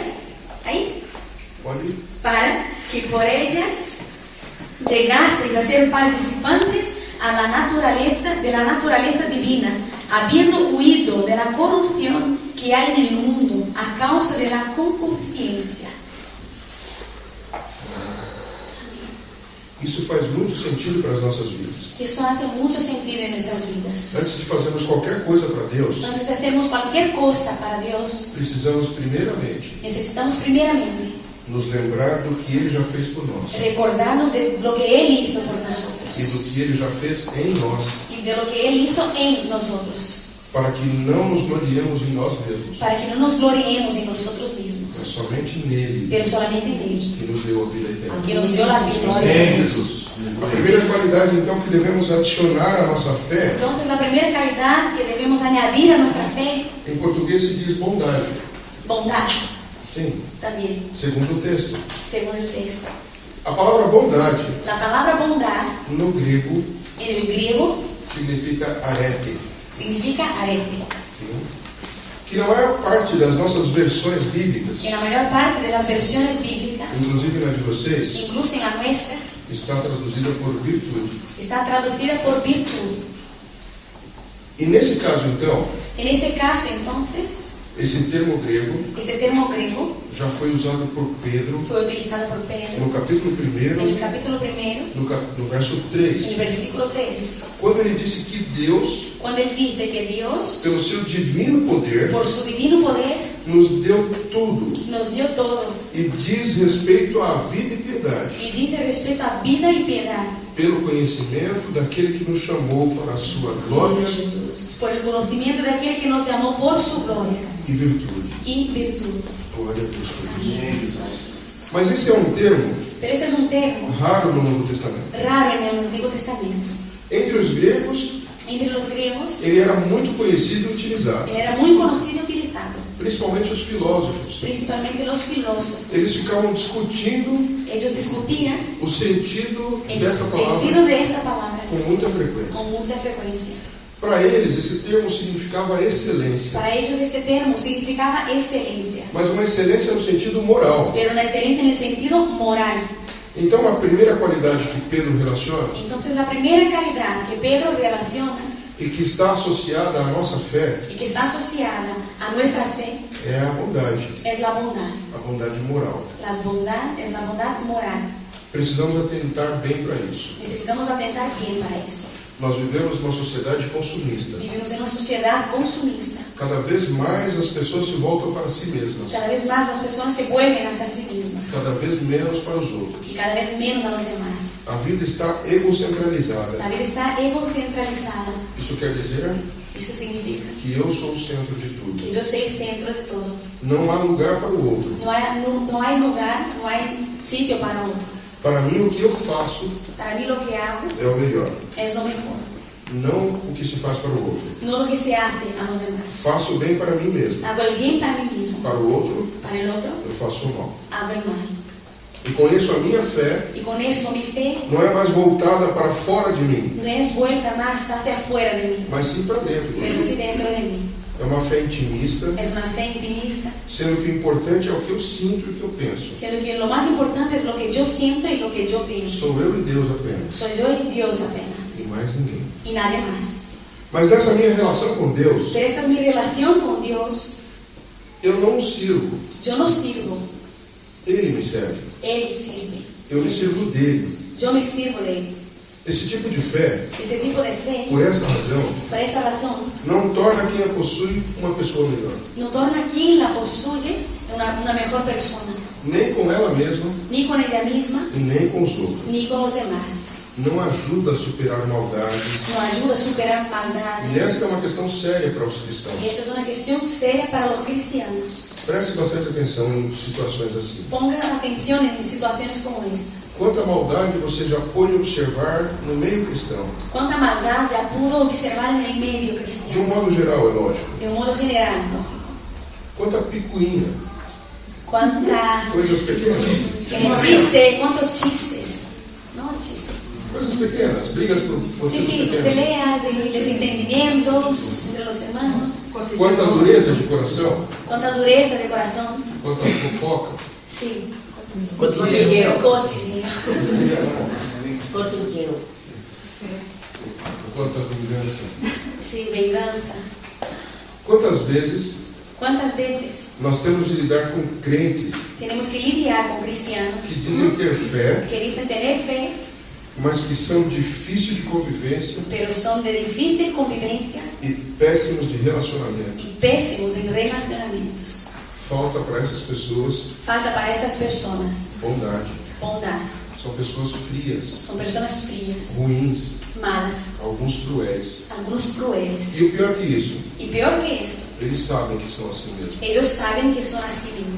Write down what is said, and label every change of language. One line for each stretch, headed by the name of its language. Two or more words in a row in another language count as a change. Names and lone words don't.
Portuguese: Pode?
Spanish: para que por ellas llegaseis a ser participantes de la naturaleza divina, habiendo huido de la corrupción que hay en el mundo a causa de la concupiscencia.
Portuguese: Isso faz muito sentido para as nossas vidas.
Spanish: Eso hace mucho sentido en nuestras vidas.
Portuguese: Antes de fazermos qualquer coisa para Deus,
Spanish: Antes de hacemos cualquier cosa para Dios,
Portuguese: precisamos primeiramente
Spanish: necesitamos primeramente
Portuguese: nos lembrar do que Ele já fez por nós
Spanish: recordarnos de lo que Él hizo por
Portuguese: e do
Spanish: nosotros
Portuguese: que Ele já fez em nós,
Spanish: y de lo que Él hizo en nosotros,
Portuguese: para que não nos gloriemos em nós mesmos,
Spanish: para que no nos gloriemos en nosotros
Portuguese: mas
Spanish: mismos,
Portuguese: somente nele
Spanish: pero solamente en Él,
Portuguese: que nos deu a vida eterna.
Spanish: que nos dio la vida.
Portuguese: Amém, Jesus. A primeira qualidade, então, que devemos adicionar à nossa fé,
Spanish: Entonces la primera calidad que debemos añadir a nuestra fe,
Portuguese: em português se diz bondade.
Spanish: bondad,
Portuguese: Sim,
Spanish: también,
Portuguese: segundo o texto.
Spanish: según el texto.
Portuguese: A palavra bondade,
Spanish: La palabra bondad
Portuguese: no grego,
Spanish: en el griego
Portuguese: significa arete.
Spanish: significa arete.
Portuguese: Sim. Que na maior parte das nossas versões bíblicas,
Spanish: En la mayor parte de las versiones bíblicas,
Portuguese: inclusive na de vocês,
Spanish: incluso en la nuestra,
Portuguese: está traduzida por virtude.
Spanish: está traducida por virtud.
Portuguese: E nesse caso, então,
Spanish: En ese caso, entonces,
Portuguese: esse termo grego
Spanish: ese termo griego
Portuguese: já foi usado por Pedro
Spanish: fue utilizado por Pedro
Portuguese: no capítulo 1,
Spanish: en el capítulo 1,
Portuguese: no verso
Spanish: en el 3, versículo 3,
Portuguese: quando ele disse que Deus,
Spanish: cuando él dice que Dios,
Portuguese: pelo seu divino poder,
Spanish: por su divino poder,
Portuguese: nos deu tudo
Spanish: nos dio todo
Portuguese: e diz respeito à vida e piedade,
Spanish: y dice respecto a vida y piedad
Portuguese: pelo conhecimento daquele que nos chamou para a sua glória
Spanish: de Jesús, por el conocimiento de aquel que nos llamó por su gloria
Portuguese: e virtude.
Spanish: y virtud.
Portuguese: Glória a Deus por isso. Amém, Jesus. Mas esse é um termo
Spanish: Pero ese es un termo
Portuguese: raro no Novo Testamento.
Spanish: raro en el Antiguo Testamento.
Portuguese: Entre os gregos,
Spanish: Entre los griegos,
Portuguese: ele era muito conhecido e utilizado,
Spanish: él era muy conocido y utilizado,
Portuguese: principalmente os filósofos.
Spanish: principalmente los filósofos.
Portuguese: Eles ficavam discutindo
Spanish: Ellos discutían
Portuguese: o sentido
Spanish: el
Portuguese: dessa
Spanish: sentido
Portuguese: palavra
Spanish: de esa palabra
Portuguese: com muita frequência.
Spanish: con mucha frecuencia.
Portuguese: Para eles, esse termo significava excelência,
Spanish: Para ellos este termo significaba excelencia,
Portuguese: mas uma excelência no sentido moral.
Spanish: pero una excelencia en el sentido moral.
Portuguese: Então, a primeira qualidade que Pedro relaciona
Spanish: Entonces la primera calidad que Pedro relaciona
Portuguese: e que está associada à nossa fé
Spanish: y que está asociada a nuestra fe
Portuguese: é a bondade
Spanish: es la bondad.
Portuguese: moral.
Spanish: La bondad es la bondad moral.
Portuguese: Precisamos atentar bem para isso.
Spanish: Necesitamos atentar bien para esto.
Portuguese: Nós vivemos numa sociedade consumista.
Spanish: Vivimos en una sociedad consumista.
Portuguese: Cada vez mais as pessoas se voltam para si mesmas.
Spanish: Cada vez más las personas se vuelven hacia sí mismas.
Portuguese: Cada vez menos para os outros.
Spanish: Y cada vez menos a los demás.
Portuguese: A vida está egocentralizada.
Spanish: La vida está egocentralizada.
Portuguese: Isso quer dizer
Spanish: Eso significa
Portuguese: que eu sou o centro de tudo.
Spanish: que yo soy el centro de todo.
Portuguese: Não há lugar para o outro.
Spanish: No hay lugar, no hay sitio para otro.
Portuguese: Para mim, o que eu faço
Spanish: Para mí lo que hago
Portuguese: é o melhor.
Spanish: es lo mejor.
Portuguese: Não o que se faz para o outro.
Spanish: No lo que se hace a los demás.
Portuguese: Faço o bem para mim mesmo.
Spanish: Hago el bien para mí mismo.
Portuguese: Para o outro,
Spanish: Para el otro,
Portuguese: eu faço o mal.
Spanish: hago el mal.
Portuguese: E com isso, a minha fé
Spanish: Y con eso mi fe
Portuguese: não é mais voltada para fora de mim,
Spanish: no es vuelta más hacia afuera de mí,
Portuguese: mas sim para dentro de
Spanish: pero
Portuguese: mim.
Spanish: sí dentro de mí.
Portuguese: É uma fé intimista,
Spanish: Es una fe intimista,
Portuguese: sendo que o importante é o que eu sinto e o que eu penso.
Spanish: siendo que lo más importante es lo que yo siento y lo que yo pienso.
Portuguese: Sou eu e Deus apenas,
Spanish: Soy yo y Dios apenas,
Portuguese: e mais ninguém.
Spanish: y nadie más.
Portuguese: Mas nessa minha relação com Deus,
Spanish: Pero esa es mi relación con Dios.
Portuguese: eu não o sirvo,
Spanish: Yo no sirvo,
Portuguese: Ele me serve.
Spanish: Él sirve.
Portuguese: Eu me sirvo dele.
Spanish: Yo me sirvo de Él.
Portuguese: Esse tipo de fé,
Spanish: Este tipo de fe,
Portuguese: por essa razão,
Spanish: por esa razón,
Portuguese: não torna quem a possui uma pessoa melhor,
Spanish: no torna a quien la posee una mejor persona,
Portuguese: nem com ela mesma
Spanish: ni con ella misma,
Portuguese: e nem com os outros.
Spanish: ni con los demás.
Portuguese: Não ajuda a superar maldades.
Spanish: No ayuda a superar
Portuguese: E
Spanish: maldades.
Portuguese: esta é uma questão séria para os cristãos.
Spanish: Y esa es una cuestión seria para los cristianos.
Portuguese: Preste bastante atenção em situações assim.
Spanish: Pongan atención en situaciones como esta.
Portuguese: Quanta maldade você já pôde observar no meio cristão?
Spanish: Cuánta maldad ya pudo observar en el medio
Portuguese: De
Spanish: cristiano.
Portuguese: um modo geral, é lógico.
Spanish: De un modo general, lógico.
Portuguese: Quanta picuinha,
Spanish: Cuánta
Portuguese: coisas pequenas.
Spanish: chiste, cuántos chistes. No, chistes.
Portuguese: Coisas pequenas, brigas por
Spanish: Sí,
Portuguese: motivos
Spanish: sí,
Portuguese: pequenos.
Spanish: peleas, desentendimientos entre los hermanos.
Portuguese: Quanta dureza de coração,
Spanish: Cuánta dureza de corazón.
Portuguese: quanta fofoca.
Spanish: Sí.
Portuguese: Cotidiano.
Spanish: Cotidiano.
Portuguese: Quanta vingança.
Spanish: Sí, venganza.
Portuguese: Quantas vezes
Spanish: ¿Cuántas veces
Portuguese: nós temos de lidar com crentes
Spanish: tenemos que lidiar con
Portuguese: que
Spanish: cristianos
Portuguese: dizem ter fé,
Spanish: que dicen tener fe,
Portuguese: mas que são difíceis de convivência
Spanish: pero son de difícil convivencia
Portuguese: e péssimos de relacionamento?
Spanish: y pésimos en relacionamientos?
Portuguese: Falta para essas pessoas
Spanish: Falta para estas personas
Portuguese: bondade.
Spanish: bondad.
Portuguese: São pessoas frias,
Spanish: Son personas frías,
Portuguese: ruins,
Spanish: malas,
Portuguese: alguns cruéis.
Spanish: algunos crueles.
Portuguese: E o pior que isso,
Spanish: Y peor que esto,
Portuguese: eles sabem que são assim mesmo.
Spanish: ellos saben que son así mismos.